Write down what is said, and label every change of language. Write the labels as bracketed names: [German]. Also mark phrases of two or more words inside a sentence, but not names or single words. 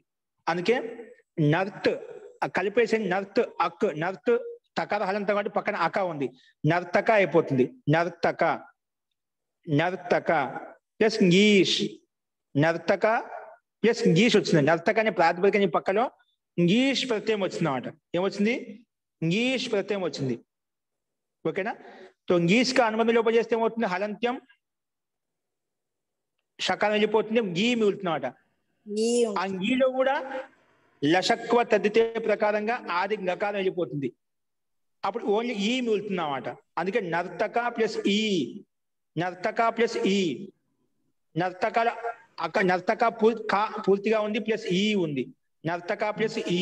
[Telugu] అందుకే నర్త్ కలిపేసి నర్త్ అక్ నర్త్ తకార హలంతం కాబట్టి పక్కన అక ఉంది, నర్తక అయిపోతుంది. నర్తక నర్తక ప్లస్ గీష్, నర్తక ప్లస్ గీష్ వచ్చింది. నర్తక అనే ప్రాతిపదిక పక్కలో గీష్ ప్రత్యయం వచ్చింది అన్నమాట. ఏమొచ్చింది? గీష్ ప్రత్యయం వచ్చింది. ఓకేనా? [Hindi] तो गीस का अनुबंध लोप [Telugu] చేస్తే ఏమవుతుంది? హలంత్యం షకారం వెళ్ళిపోతుంది, గీ మిగులుతున్నమాట. ఆ గీలో కూడా లషక్వ తద్దితే ప్రకారంగా ఆది గకారం వెళ్ళిపోతుంది. అప్పుడు ఓన్లీ ఈ మిగులుతుంది అన్నమాట. అందుకే నర్తక ప్లస్ ఈ, నర్తక ప్లస్ ఈ, నర్తకాల అక్కడ నర్తక పూర్తిగా ఉంది ప్లస్ ఈ ఉంది, నర్తక ప్లస్ ఈ.